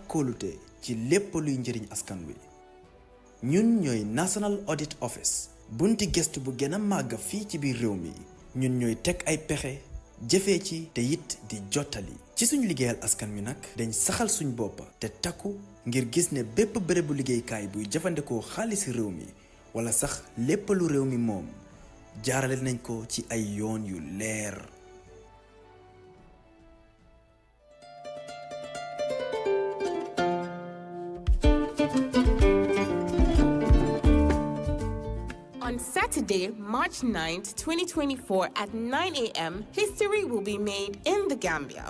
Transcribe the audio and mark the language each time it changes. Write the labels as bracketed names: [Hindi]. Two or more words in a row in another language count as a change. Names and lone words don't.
[Wolof] kóolute ci lépp luy njëriñ askan wi ñun ñooy National Audit Office bunti gestu bu gën a màgg fii ci biir réew mi ñun ñooy teg ay pexe jëfee ci te it di jottali ci suñ liggéeyal askan wi nag dañ saxal suñ bopp te takku ngir gis ne bépp bërëbu liggéeykaay buy jëfandikoo xaalisi réew mi wala sax lépp lu réew mi moom jaarale nañ ko ci ay yoon yu leer. [English] On Saturday, March 9th, 2024 at 9 a.m., history will be made in the Gambia.